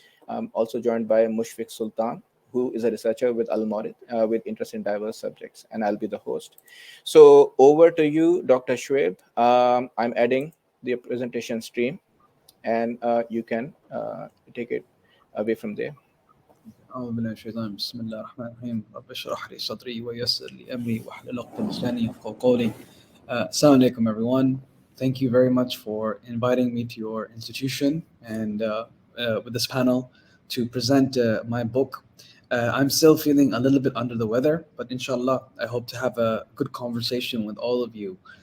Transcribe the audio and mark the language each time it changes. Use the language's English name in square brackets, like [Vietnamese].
[English] I'm also joined by Mushfiq Sultan, who is a researcher with Al-Mawrid with interest in diverse subjects, and I'll be the host. So over to you, Dr. Shoaib. I'm adding the presentation stream, and you can take it away from there. [Arabic] أعوذ بالله من الشيطان بسم الله الرحمن الرحيم رب اشرح لي صدري ويسر لي أمري واحلل عقدة من لساني يفقهوا قولي. [English] Assalamu alaikum everyone. Thank you very much for inviting me to your institution and with this panel to present my book. I'm still feeling a little bit under the weather, but inshallah I hope to have a good conversation with all of you.